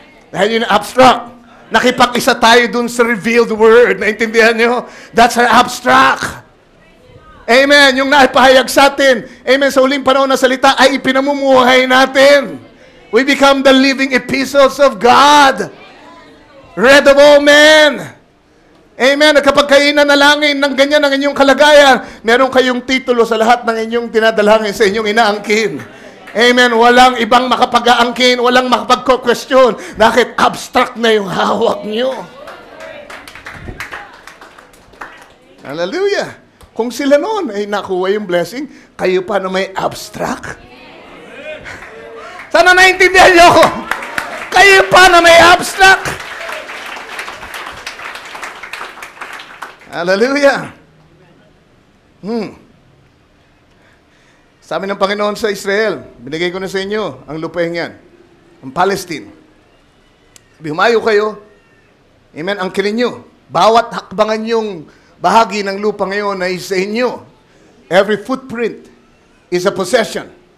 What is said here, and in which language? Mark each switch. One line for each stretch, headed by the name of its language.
Filipino: Dahil yun yung abstract. Nakipag-isa tayo dun sa revealed word. Naintindihan nyo?
English: That's an abstract.
Filipino: Amen. Yung naipahayag sa atin, amen, sa huling panahon na salita ay ipinamumuhay natin.
English: We become the living epistles of God. Read of all men. Amen.
Filipino: At kapag kayo nanalangin ng ganyan ang inyong kalagayan, meron kayong titulo sa lahat ng inyong dinadalangin sa inyong inaangkin. Amen. Walang ibang makapag-aangkin, walang makapag-question. Bakit? Abstract na yung hawak nyo. Hallelujah. Kung sila noon ay nakuha yung blessing, kayo pa na may abstract? Sana naintindihan niyo ako. Kayo pa na may abstract. Hallelujah. Sabi ng Panginoon sa Israel, binigay ko na sa inyo ang lupain yan, ang Palestine. Humayo kayo. Amen. Angkinin nyo. Bawat hakbangan yung bahagi ng lupa ngayon ay sa inyo.
English: Every footprint is a possession.